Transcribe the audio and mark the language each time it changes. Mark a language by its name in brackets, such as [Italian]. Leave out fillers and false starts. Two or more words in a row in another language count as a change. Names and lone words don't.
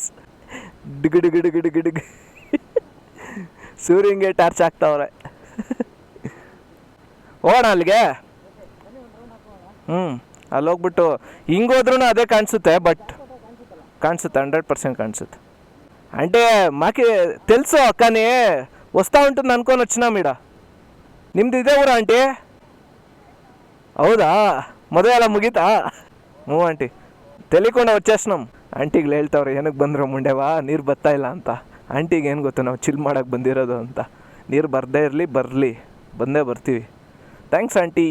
[Kannada] ಡಿಗ್ ಡಿಗ್ ಡಿಗ್ ಡಿಗ್ ಡಿಗ್ ಸೂರ್ಯಂಗೆ ಟಾರ್ಚ್ ಹಾಕ್ತಾವ್ರೆ. ಹೋಗೋಣ ಅಲ್ಲಿಗೆ. ಅಲ್ಲಿ ಹೋಗ್ಬಿಟ್ಟು ಹಿಂಗೋದ್ರೂ ಅದೇ ಕಾಣಿಸುತ್ತೆ, ಬಟ್ ಕಾಣಿಸುತ್ತೆ 100% ಕಾಣಿಸುತ್ತೆ. [Telugu] అంటే మాకి తెలుసు కానీ వస్తూ ఉంటుంది అనుకొని వచ్చినా మీడ. [Kannada] ನಿಮ್ದು ಇದೇ ಊರ ಆಂಟಿ? ಹೌದಾ? ಮದುವೆ ಎಲ್ಲ ಮುಗೀತಾ? ಹ್ಞೂ ಆಂಟಿ, ತೆಲಿಕೊಂಡು వచ్చేసినాం. ಆಂಟಿಗಳು ಹೇಳ್ತಾವ್ರೆ ಏನಕ್ಕೆ ಬಂದ್ರು ಮುಂಡೆವಾ, ನೀರು ಬರ್ತಾ ಇಲ್ಲ ಅಂತ. ಆಂಟಿಗೆ ಏನು ಗೊತ್ತು ನಾವು ಚಿಲ್ ಮಾಡೋಕ್ಕೆ ಬಂದಿರೋದು ಅಂತ. ನೀರು ಬರದೇ ಇರಲಿ, ಬಂದೇ ಬರ್ತೀವಿ. ಥ್ಯಾಂಕ್ಸ್ ಆಂಟಿ.